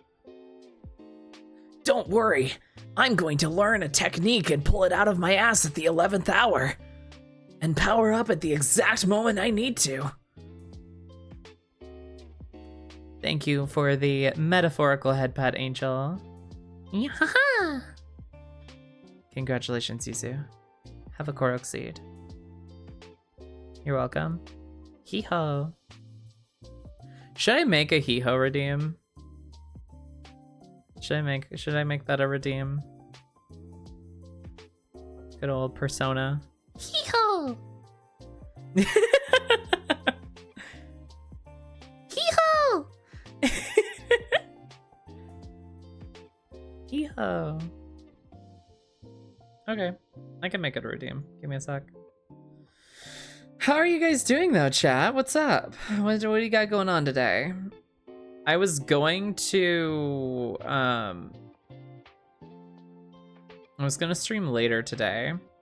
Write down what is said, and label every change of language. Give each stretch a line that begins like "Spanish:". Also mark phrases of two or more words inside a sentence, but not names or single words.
English: Don't worry, I'm going to learn a technique and pull it out of my ass at the 11th hour, and power up at the exact moment I need to. Thank you for the metaphorical head pat, Angel. Yahaha. Congratulations, Yuzu. Have a Korok seed. You're welcome. Hee-ho. Should I make a hee-ho redeem? Should I make that a redeem? Good old Persona. Hee-ho. Hee-ho. Hee-ho. Okay, I can make it a redeem. Give me a sec. How are you guys doing though, chat? What's up? What do you got going on today? I was going to stream later today.